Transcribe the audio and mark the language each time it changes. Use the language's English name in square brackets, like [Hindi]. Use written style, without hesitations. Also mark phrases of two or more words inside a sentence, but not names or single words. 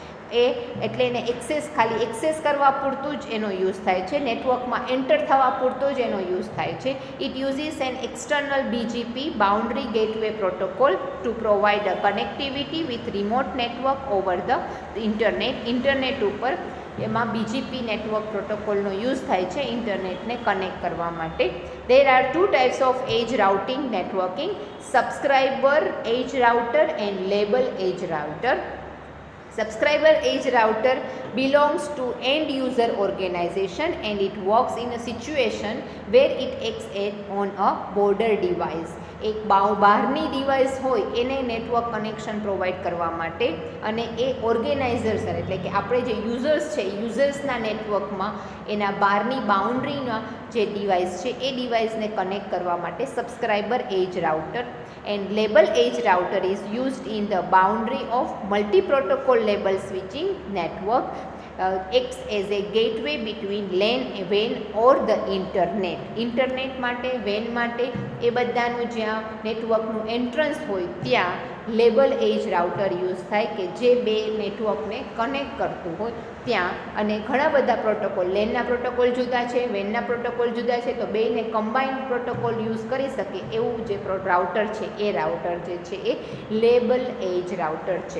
[Gujarati] એટલે એને ખાલી એક્સેસ કરવા પૂરતું જ એનો યુઝ થાય છે, નેટવર્કમાં એન્ટર થવા પૂરતો જ એનો યુઝ થાય છે. [English] It uses an external BGP boundary gateway protocol to provide a connectivity with remote network over the internet [Gujarati] ઉપર એમાં BGP નેટવર્ક પ્રોટોકોલનો યુઝ થાય છે ઇન્ટરનેટને કનેક્ટ કરવા માટે. [English] There are two types of edge routing networking: subscriber edge router and label edge router. Subscriber edge router belongs to end user organization and it works in a situation where it acts on a border device. [Gujarati] એક બહારની ડિવાઇસ હોય એને [English] network connection provide [Gujarati] કરવા માટે, અને એ ઓર્ગેનાઇઝર્સ એટલે કે આપણે જે યુઝર્સ છે યુઝર્સના નેટવર્કમાં એના બહારની બાઉન્ડ્રીના જે ડિવાઇસ છે એ ડિવાઇસને કનેક્ટ કરવા માટે [English] subscriber edge router. And label edge router is used in the boundary of multi protocol label switching network. acts as a gateway between LAN, WAN or the [Gujarati] ઇન્ટરનેટ માટે, WAN માટે એ બધાનું જ્યાં નેટવર્કનું એન્ટ્રન્સ હોય ત્યાં [English] label edge router use [Gujarati] થાય કે જે બે નેટવર્કને કનેક્ટ કરતું હોય ત્યાં. અને ઘણા બધા પ્રોટોકોલ, લેનના પ્રોટોકોલ જુદા છે, વેનના પ્રોટોકોલ જુદા છે, તો બેને [English] combined protocol use [Gujarati] કરી શકે એવું જે રાઉટર છે એ રાઉટર જે છે એ [English] label edge router [Gujarati] છે.